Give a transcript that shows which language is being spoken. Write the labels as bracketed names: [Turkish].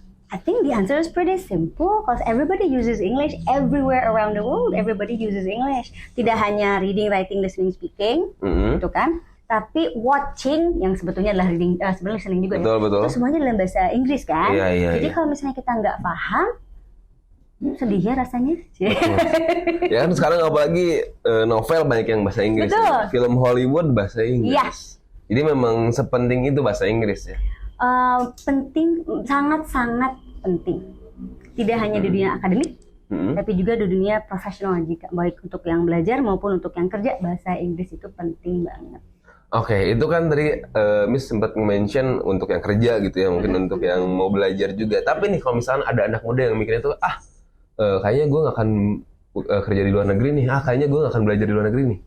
[English] I think the answer is pretty simple because everybody uses English everywhere around the world. Everybody uses English. [Indonesian] Tidak hanya [English] reading, writing, listening, speaking, [Indonesian] gitu kan? Tapi watching yang sebetulnya adalah reading, sebenarnya listening juga. Betul. Itu semuanya dalam bahasa Inggris kan? Iya. Jadi kalau misalnya kita nggak paham, sedih ya rasanya. Ya kan sekarang apalagi novel banyak yang bahasa Inggris. Ya. Film Hollywood bahasa Inggris. [English] Yes. [Indonesian] Jadi memang sepenting itu bahasa Inggris ya. Penting, sangat-sangat penting. Tidak hanya di dunia akademik, tapi juga di dunia profesional, jika baik untuk yang belajar maupun untuk yang kerja, bahasa Inggris itu penting banget. Oke, itu kan tadi Miss sempat mention untuk yang kerja gitu ya, mungkin untuk yang mau belajar juga. Tapi nih kalau misalnya ada anak muda yang mikirnya tuh, kayaknya gue gak akan kerja di luar negeri nih, kayaknya gue gak akan belajar di luar negeri nih.